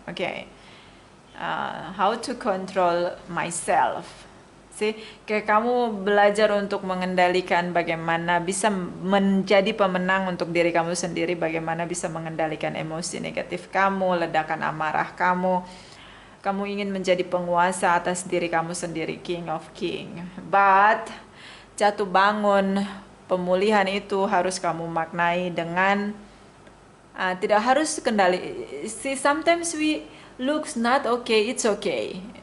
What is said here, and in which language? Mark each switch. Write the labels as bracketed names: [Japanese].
[English] Okay, how to control myself. [Indonesian] Kayak kamu belajar untuk mengendalikan bagaimana bisa menjadi pemenang untuk diri kamu sendiri, bagaimana bisa mengendalikan emosi negatif kamu, ledakan amarah kamu. Kamu ingin menjadi penguasa atas diri kamu sendiri, [English] King of King. [Indonesian] But jatuh bangun, pemulihan itu harus kamu maknai dengan tidak harus kendali. [English] See, sometimes we looks not okay, it's okay.